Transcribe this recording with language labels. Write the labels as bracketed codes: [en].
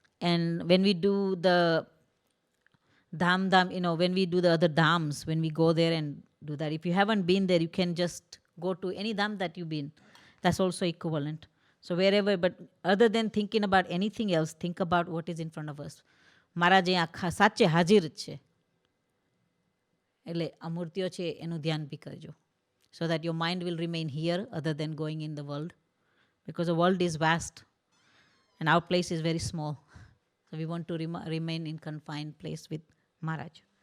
[en] And when we do the dham, when we do the other dhams, when we go there and do that, if you haven't been there, you can just go to any dham that you've been. That's also equivalent. So wherever, but other than thinking about anything else, think about what is in front of us. [gu] મારા જે આખા સાચે હાજર જ છે, એટલે આ મૂર્તિઓ છે એનું ધ્યાન બી કરજો. [en] So that your mind will remain here other than going in the world. Because the world is vast and our place is very small. So we want to remain in confined place with Maharaj.